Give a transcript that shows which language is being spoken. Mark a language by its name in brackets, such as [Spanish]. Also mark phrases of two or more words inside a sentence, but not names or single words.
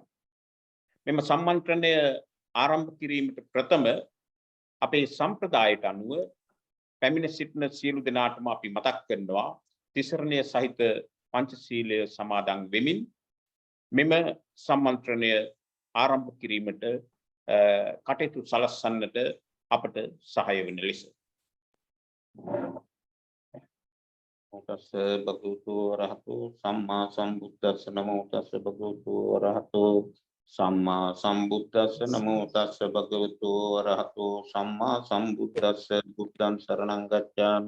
[Sinhala] මෙම සම්මන්ත්‍රණය ආරම්භ කිරීමට ප්‍රථම අපේ සම්ප්‍රදායට අනුව පැමිණ සිටින සියලු දෙනාටම අපි මතක් කරනවා තිසරණය සහිත පංචශීලය සමාදන් වෙමින් මෙම සම්මන්ත්‍රණය ආරම්භ කිරීමට කටයුතු සලස්වන්නට අපට සහාය වෙන ලෙස. [Pali] තස්ස භගවතු වරහතෝ සම්මා සම්බුද්දස්ස නමෝ තස්ස භගවතු වරහතෝ සම්මා සම්බුද්දස්ස නමෝ තස්ස භගවතු වරහතෝ සම්මා සම්බුද්දස්ස බුද්ධං සරණං ගච්ඡාමි